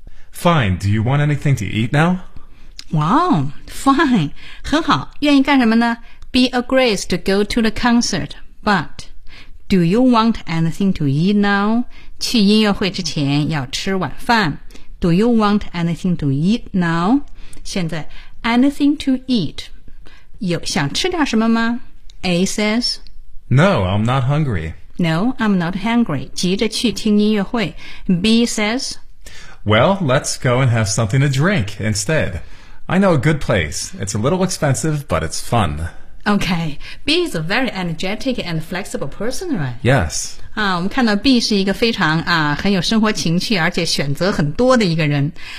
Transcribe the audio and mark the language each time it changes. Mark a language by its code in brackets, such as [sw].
[en] Fine, do you want anything to eat now? Wow, fine, [zh] 很好愿意干什么呢 [en] B agrees to go to the concert But do you want anything to eat now? [zh] 去音乐会之前要吃晚饭。 [en] Do you want anything to eat now? [zh] 现在 [en] anything to eat. [zh] 有想吃点什么吗? [en] A says, No, I'm not hungry. No, I'm not hungry. [zh] 急着去听音乐会。 [en] B says, Well, let's go and have something to drink instead. I know a good place. It's a little expensive, but it's fun. Okay, B is a very energetic and flexible person, right? Yes. [zh] 啊，我们看到 B 是一个非常啊很有生活情趣，而且选择很多的一个人。